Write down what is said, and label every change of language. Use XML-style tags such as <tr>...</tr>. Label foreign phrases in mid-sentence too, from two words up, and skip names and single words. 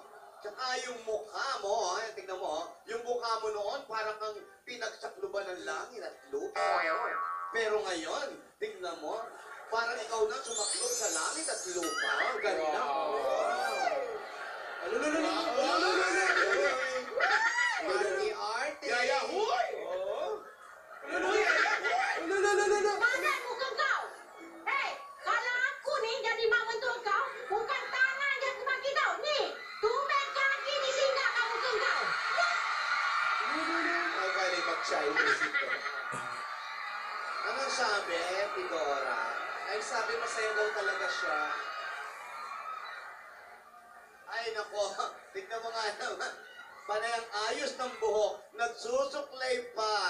<tl>Tsaka yung mukha mo, tignan mo, yung mukha mo noon parang kang pinagsakluban ng langit at lupa. Pero ngayon, tignan mo, parang ikaw na sumaklob sa langit at lupa. Ang ganda. Arte-arte. Yaya, huy!</tl> <ms>Mana muka kau? Hei, kalau aku ni jadi mak mentua kau, bukan tangan yang aku bagi kau. Ni, tumben kaki di sini kamu muka kau.</ms> <tl>Magaling mag-Chinese ito. Anong sabi, Tidora? Ay, sabi masaya daw talaga siya. Ay, nako, tignan mo nga naman. Panay ang ayos ng buhok, nagsusuklay pa.</tl>